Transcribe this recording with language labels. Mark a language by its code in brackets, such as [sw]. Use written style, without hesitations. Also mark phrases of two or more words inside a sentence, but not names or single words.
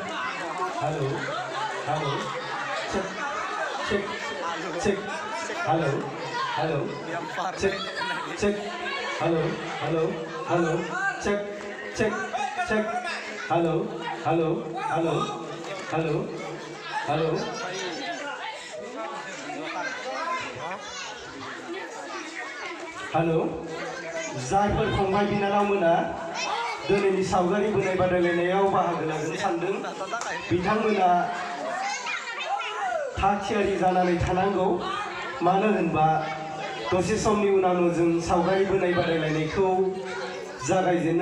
[en] hello, hello, check, hello, hello, check, hello, hello, hello, check, hello, hello, hello, hello, hello. Hello. [brx] जायफोर फंबाय बिनानावमोना दिनैनि सावगारि बोनाय बादायलायनायाव बाहागो लागोनो सानदों बिथांमोना थाग थियारि जानानै थानांगौ मानो होनबा दसे समनि उनावनो जों सावगारि बोनाय बादायलायनायखौ जागायजेननो